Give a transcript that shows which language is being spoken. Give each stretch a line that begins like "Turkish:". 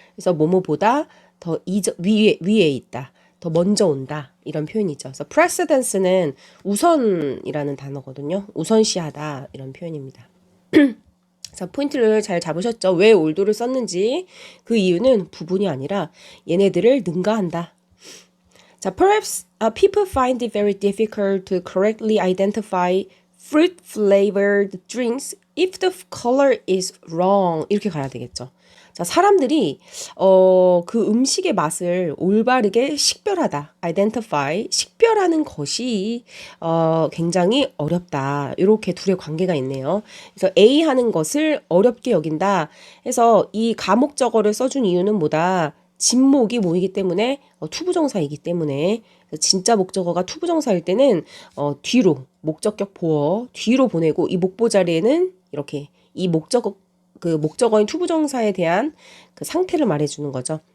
Korean: 그래서 뭐뭐보다 더 위에 있다. 더 먼저 온다. 이런 표현이죠. 그래서 precedence는 우선이라는 단어거든요. 우선시하다. 이런 표현입니다. 자, 포인트를 잘 잡으셨죠? 왜 올도를 썼는지. 그 이유는 부분이 아니라 얘네들을 능가한다.
English: 자, perhaps people find it very difficult to correctly identify fruit flavored drinks if the color is wrong.
Korean: 이렇게 가야 되겠죠. 자, 사람들이 그 음식의 맛을 올바르게 식별하다, identify, 식별하는 것이 굉장히 어렵다. 이렇게 둘의 관계가 있네요. 그래서 A 하는 것을 어렵게 여긴다. 해서 이 가목적어를 써준 이유는 뭐다? 진목이 뭐이기 때문에 투부정사이기 때문에 진짜 목적어가 투부정사일 때는 뒤로 목적격 보어 뒤로 보내고 이 목보 자리에는 이렇게 이 목적어인 투부정사에 대한 그 상태를 말해주는 거죠.